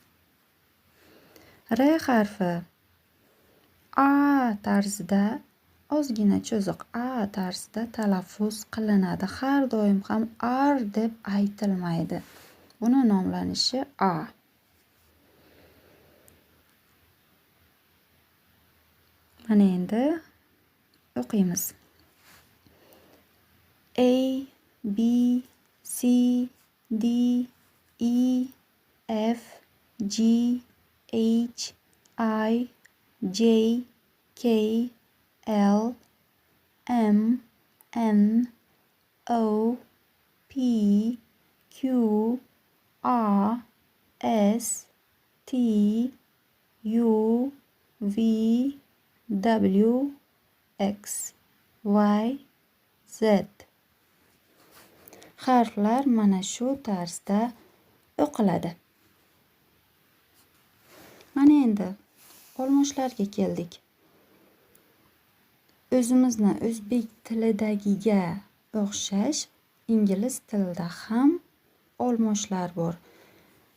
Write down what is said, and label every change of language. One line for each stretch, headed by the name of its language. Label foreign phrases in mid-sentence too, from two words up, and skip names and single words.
Uzbek: R harfi A tarzida, ozgina cho'ziq A tarzida talaffuz qilinadi. Har doim ham R deb aytilmaydi. Buni nomlanishi A. Mana endi o'qiymiz.
English: A, B, C, D, E, F, G, H, I, J, K, L, M, N, O, P, Q, R, S, T, U, V, W, X, Y, Z.
Uzbek: Harflar mana shu tarzda o'qiladi. Mana endi olmoshlarga keldik. O'zimizni o'zbek tilidagiga o'xshash ingliz tilida ham olmoshlar bor.